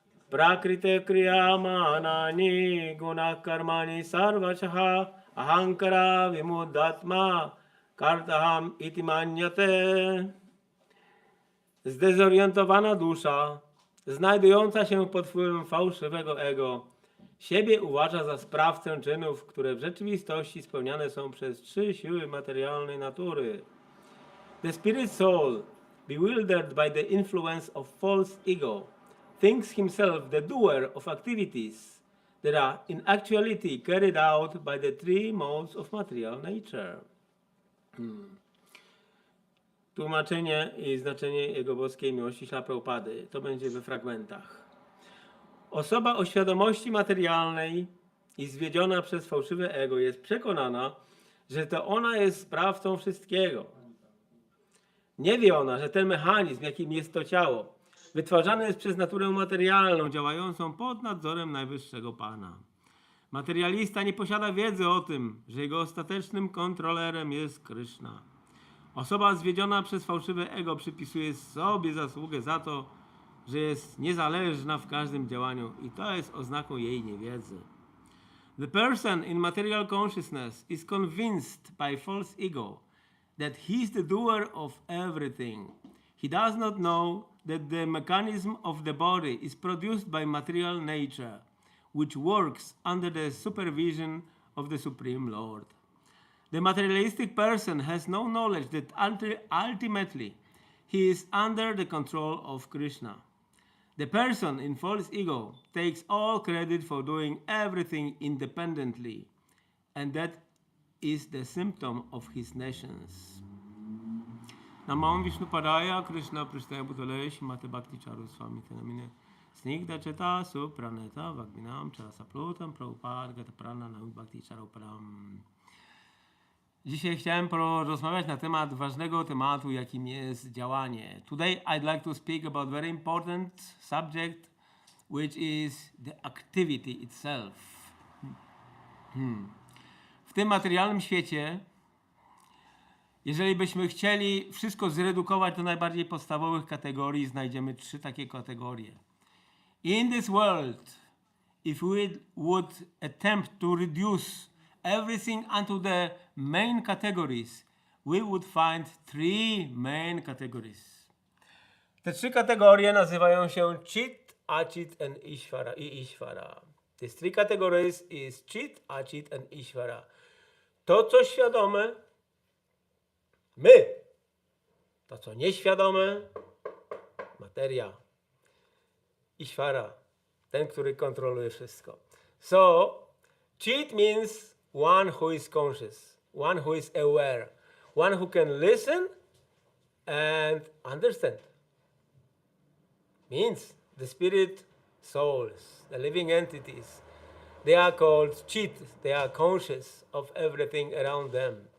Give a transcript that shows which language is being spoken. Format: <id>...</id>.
<sa>Prakrite kriyamanani gunakarmani sarvachaha ahankara vimudatma kartaham iti manyate.</sa> <pl>Zdezorientowana dusza, znajdująca się pod wpływem fałszywego ego, siebie uważa za sprawcę czynów, które w rzeczywistości spełniane są przez 3 siły materialnej natury.</pl> <en>The spirit soul, bewildered by the influence of false ego, thinks himself the doer of activities that are in actuality carried out by the 3 modes of material nature.</en> <pl>Tłumaczenie i znaczenie Jego boskiej miłości Śrila Prabhupady. To będzie we fragmentach. Osoba o świadomości materialnej i zwiedziona przez fałszywe ego jest przekonana, że to ona jest sprawcą wszystkiego. Nie wie ona, że ten mechanizm, jakim jest to ciało, wytwarzany jest przez naturę materialną, działającą pod nadzorem Najwyższego Pana. Materialista nie posiada wiedzy o tym, że jego ostatecznym kontrolerem jest Kryszna. Osoba zwiedziona przez fałszywe ego przypisuje sobie zasługę za to, że jest niezależna w każdym działaniu i to jest oznaką jej niewiedzy.</pl> <en>The person in material consciousness is convinced by false ego that he is the doer of everything. He does not know that the mechanism of the body is produced by material nature, which works under the supervision of the Supreme Lord. The materialistic person has no knowledge that ultimately he is under the control of Krishna. The person in false ego takes all credit for doing everything independently, and that is the symptom of his nations.</en> <sa>Namam Vishnu Padaya Krishna Prasthaya Bhutale Shrimate Bhakti Charu Swami Tenamine Snigdha Cheta Supraneta Vagminam Chasaplotam Prabhupada Gata Prana Nami Bhakti Charu Param.</sa> <pl>Dzisiaj chciałem porozmawiać na temat ważnego tematu, jakim jest działanie.</pl> <en>Today I'd like to speak about very important subject, which is the activity itself.</en> <pl>W tym materialnym świecie, jeżeli byśmy chcieli wszystko zredukować do najbardziej podstawowych kategorii, znajdziemy 3 takie kategorie.</pl> <en>In this world, if we would attempt to reduce everything unto the main categories, we would find 3 main categories.</en> <pl>Te 3 kategorie nazywają się Chit, Achit and Ishvara.</pl> <en>These 3 categories is Chit, Achit and Ishvara.</en> <pl>To, co świadome, my. To, co nieświadome, materia. Ishvara, ten, który kontroluje wszystko.</pl> <en>So, Chit means one who is conscious, one who is aware, one who can listen and understand. Means the spirit souls, the living entities, they are called Chit, they are conscious of everything around them.</en>